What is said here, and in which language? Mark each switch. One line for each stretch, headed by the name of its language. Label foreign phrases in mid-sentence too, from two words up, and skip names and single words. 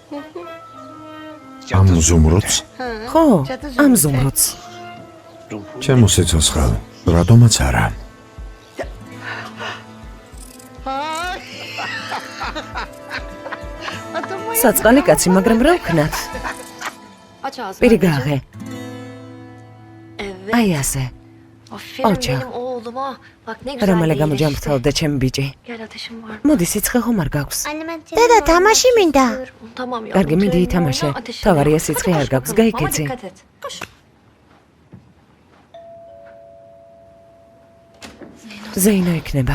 Georgian: ამ ზუმროდს? ხო, ამ ზუმროდს. ჩემო სიცოცხლე, რატომაც არა? საწყალი კაცი, მაგრამ რა ვქნათ?
Turkish: Aç ağzını.
Georgian: პირი გააღე.
Turkish: Evet.
Georgian: აი ასე.
Turkish: Aferin Oça. benim oğluma.
Georgian: რა მალე გამოჯამრთელდა ჩემი ბიჭი. მოდი სიცხე ხომ არ გაქვს. დედა, თამაში მინდა. კარგი, მიდი ითამაშე. თავარია სიცხე არ გაქვს, გაიქეცი. ზეინო იქნება.